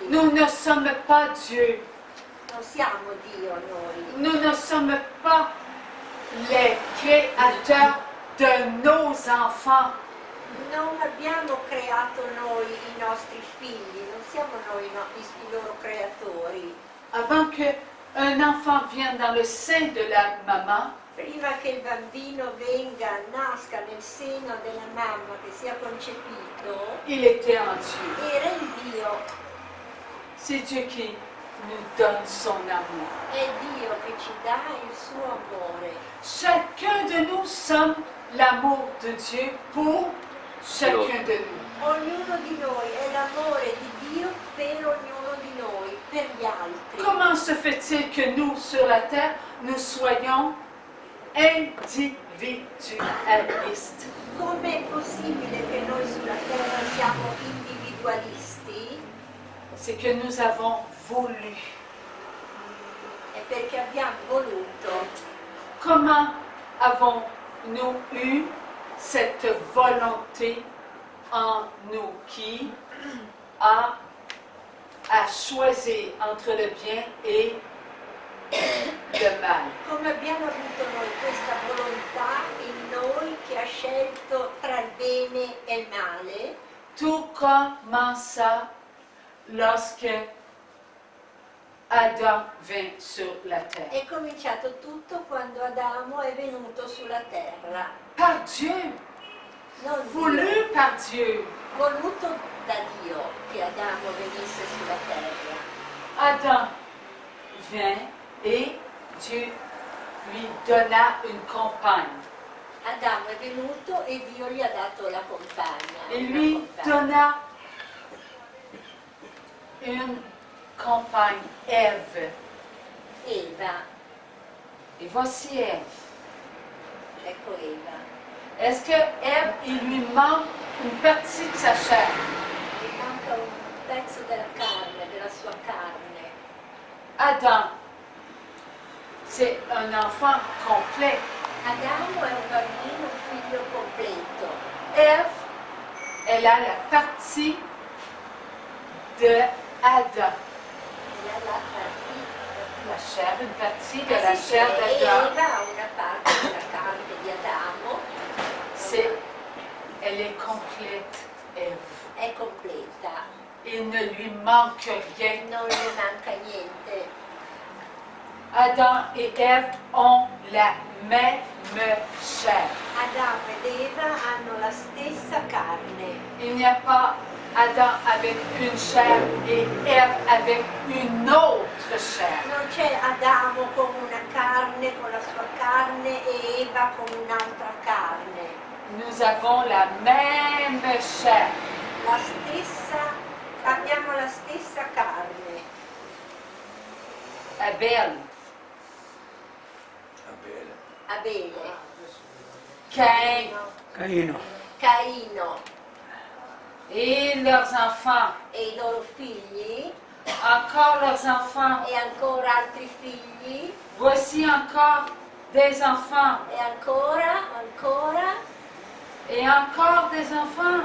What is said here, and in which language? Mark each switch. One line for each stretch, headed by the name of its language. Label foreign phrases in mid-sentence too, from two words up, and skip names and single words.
French: Nous ne sommes pas Dieu.
Italian: Non siamo Dio noi.
French: Nous ne sommes pas les créateurs de nos enfants.
Italian: Non abbiamo creato noi i nostri figli, non siamo noi i loro creatori.
French: Avant qu'un enfant vienne dans le sein de la maman,
Italian: Prima che il bambino nasca nel seno della mamma, che sia concepito,
French: il était en Dieu.
Italian: era il Dio,
French: C'est Dieu qui nous donne son amour.
Italian: è Dio che ci dà il suo amore.
French: Chacun de nous sommes l'amour de Dieu pour chacun de nous.
Italian: Ognuno di noi è l'amore di Dio per ognuno di noi, per gli altri.
French: Comment se fait-il que nous, sur la terre, nous soyons individualistes?
Italian: Com'è possibile che noi sulla terra siamo individualisti?
French: C'est que nous avons voulu.
Italian: È perché abbiamo voluto.
French: Comment avons-nous eu cette volonté en nous qui a choisi entre le bien et le mal?
Italian: Come abbiamo avuto noi questa volontà in noi che ha scelto tra il bene e il male?
French: Tout commença lorsque Adam vint sur la terre.
Italian: È cominciato tutto quando Adamo è venuto sulla terra.
French: Par Dieu,
Italian: Non
French: voulu
Italian: Dio,
French: par Dieu.
Italian: voluto da Dio che Adamo venisse sulla terra.
French: Adam vint et Dieu lui donna une compagne.
Italian: Adamo è venuto e Dio gli ha dato la compagna.
French: Et
Italian: una
French: lui
Italian: compagna.
French: donna une compagne, Ève.
Italian: Eva,
French: Et voici Ève.
Italian: ecco Eva.
French: Est-ce que Ève, il lui manque une partie de sa chair?
Italian: Gli manca un pezzo della carne, della sua carne.
French: Adam, c'est un enfant complet.
Italian: Adamo è un bambino, un figlio completo.
French: Ève, elle a la partie de Adam. La chair, une partie de la chair d'Adam.
Italian: Eva ha una parte della carne di Adamo,
French: Elle est complète, Ève.
Italian: è completa,
French: Il ne lui manque rien.
Italian: non gli manca niente.
French: Adam et Ève ont la même chair.
Italian: Adamo ed Eva hanno la stessa carne.
French: Il n'y a pas Adam avec une chair et Ève avec une autre chair.
Italian: Non c'è Adamo con una carne, con la sua carne, e Eva con un'altra carne.
French: Nous avons la même chair.
Italian: Abbiamo la stessa carne.
French: Abel,
Italian: Abele,
French: Caïn
Italian: Caino
French: et leurs enfants,
Italian: e i loro figli,
French: encore leurs enfants.
Italian: e ancora altri figli,
French: Voici encore des enfants
Italian: e ancora
French: et encore des enfants.